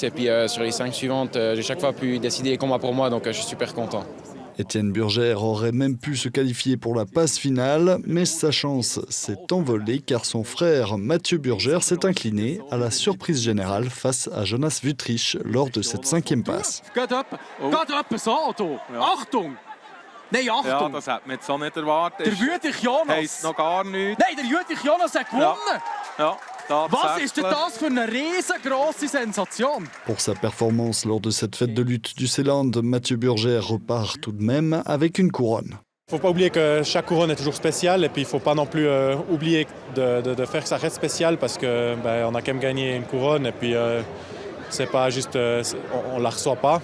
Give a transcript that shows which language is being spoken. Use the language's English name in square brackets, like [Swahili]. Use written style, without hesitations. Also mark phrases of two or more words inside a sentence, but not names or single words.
[French] Et puis sur les 5 suivantes, j'ai chaque fois pu décider les combats pour moi, donc je suis super content. Étienne Burgère aurait même pu se qualifier pour la passe finale, mais sa chance s'est envolée car son frère Mathieu Burgère s'est incliné à la surprise générale face à Jonas Wüttrich lors de cette 5e passe. [German] Achtung! Nein, Achtung! Ja, das hat man jetzt so nicht erwartet. Der Wüttrich Jonas! Heisst noch gar nichts. Nein, der Wüttrich Jonas hat gewonnen! Ja. Was ist denn das für eine riesengroße Sensation? [French] Pour sa performance lors de cette fête de lutte du Seeland, Mathieu Burgère repart tout de même avec une couronne. Il ne faut pas oublier que chaque couronne est toujours spéciale et puis il ne faut pas non plus oublier de faire que ça reste spécial parce que on a quand même gagné une couronne et puis c'est pas juste on la reçoit pas.